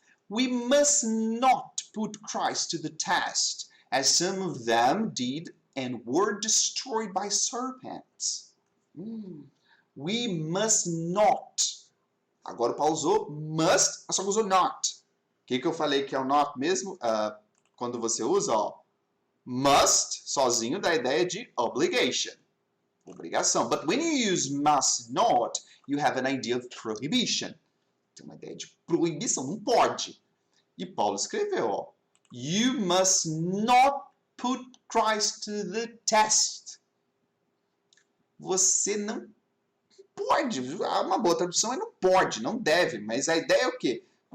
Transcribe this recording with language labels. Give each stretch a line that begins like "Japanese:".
English: We must not put Christ to the test, as some of them did and were destroyed by serpents. We must not.
Portuguese: Agora o Paulo usou must, só que usou not. O que eu falei que é o not mesmo? Quando você usa, must, sozinho, dá a ideia de obligation. Obrigação.
English: But when you use must not, you have an idea of prohibition.
Portuguese: Tem uma ideia de proibição, não pode. E Paulo escreveu,
English: You must not put Christ to the test.
Portuguese: Você não pode. Uma boa tradução é não pode, não deve. Mas a ideia é o quê?